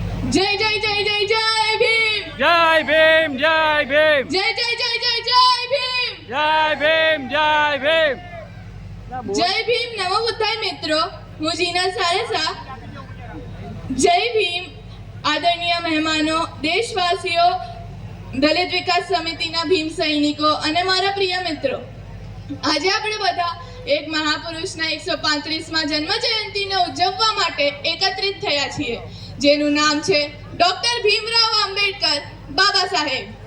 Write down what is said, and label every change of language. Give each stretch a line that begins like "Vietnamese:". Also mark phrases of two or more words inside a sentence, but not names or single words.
Hindi: जय जय जय जय जय भीम, जय भीम, जय भीम, जय जय जय जय जय भीम, जय भीम, जय भीम, जय भीम। नमो बुद्धाय मित्रों, હું જીના સારસા।
Gujarati: જય ભીમ આદરણીય મહેમાનો, દેશવાસીઓ, દલિત વિકાસ સમિતિના ભીમ સૈનિકો અને મારા પ્રિય મિત્રો, આજે આપણે બધા એક મહાપુરુષના 135મા જન્મ જયંતિને ઉજવવા માટે એકત્રિત થયા છીએ, જેનું નામ છે ડોક્ટર ભીમરાવ આંબેડકર બાબા સાહેબ।